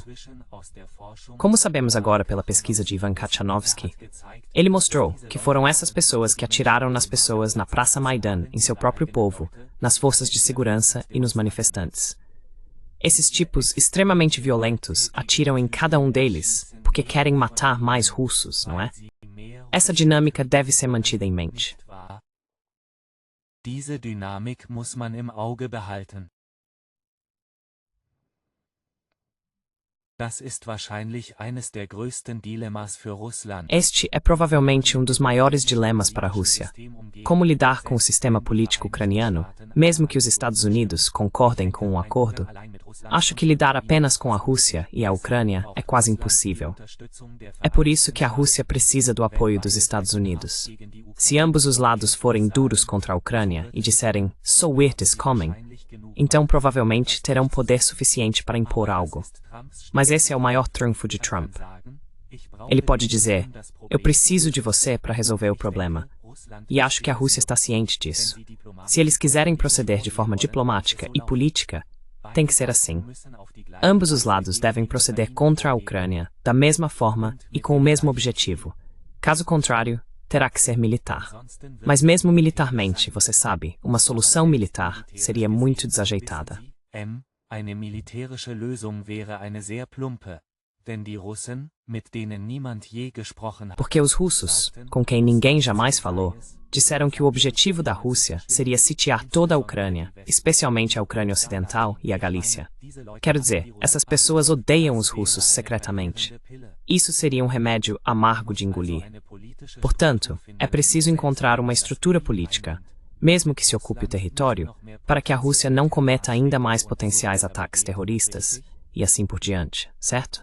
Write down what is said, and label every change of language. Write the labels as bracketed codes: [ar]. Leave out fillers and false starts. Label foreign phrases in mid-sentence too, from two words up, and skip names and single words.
[pt] Como sabemos agora pela pesquisa de Ivan Kachanovsky, ele mostrou que foram essas pessoas que atiraram nas pessoas na Praça Maidan, em seu próprio povo, nas forças de segurança e nos manifestantes. Esses tipos extremamente violentos atiram em cada um deles porque querem matar mais russos, não é? Essa dinâmica deve ser mantida em mente. [de] Diese Dynamik muss man im Auge behalten. Das ist wahrscheinlich eines der größten Dilemmas für Russland. [pt] Este é provavelmente um dos maiores dilemas para a Rússia. Como lidar com o sistema político ucraniano, mesmo que os Estados Unidos concordem com um acordo? Acho que lidar apenas com a Rússia e a Ucrânia é quase impossível. É por isso que a Rússia precisa do apoio dos Estados Unidos. Se ambos os lados forem duros contra a Ucrânia e disserem [en] "So it is coming", [pt] então provavelmente terão poder suficiente para impor algo. Mas esse é o maior trunfo de Trump. Ele pode dizer, eu preciso de você para resolver o problema. E acho que a Rússia está ciente disso. Se eles quiserem proceder de forma diplomática e política, tem que ser assim. Ambos os lados devem proceder contra a Ucrânia da mesma forma e com o mesmo objetivo. Caso contrário, terá que ser militar. Mas mesmo militarmente, você sabe, uma solução militar seria muito desajeitada. [de] Eine militärische Lösung wäre eine sehr plumpe, denn die Russen, mit denen niemand je gesprochen hat. [pt] Porque os russos, com quem ninguém jamais falou, disseram que o objetivo da Rússia seria sitiar toda a Ucrânia, especialmente a Ucrânia Ocidental e a Galícia. Quero dizer, essas pessoas odeiam os russos secretamente. Isso seria um remédio amargo de engolir. Portanto, é preciso encontrar uma estrutura política, mesmo que se ocupe o território, para que a Rússia não cometa ainda mais potenciais ataques terroristas, e assim por diante, certo?